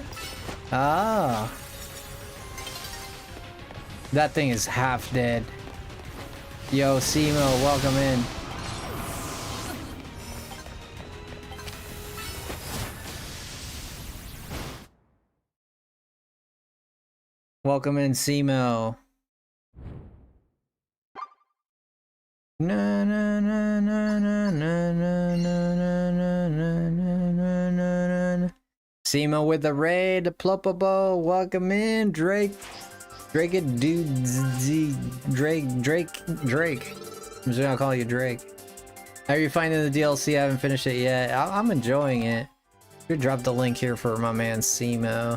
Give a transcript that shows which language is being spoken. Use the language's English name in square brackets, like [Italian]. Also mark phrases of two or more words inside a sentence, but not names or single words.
[English] Ah. That thing is half dead. Yo, Simo, welcome in. Welcome in, Simo. Na na na na na na na na na na na na. Simo with the raid, Plopabo, welcome in, Drake. Drake. I'm just gonna call you Drake. How are you finding the DLC? I haven't finished it yet. I'm enjoying it. You drop the link here for my man Simo.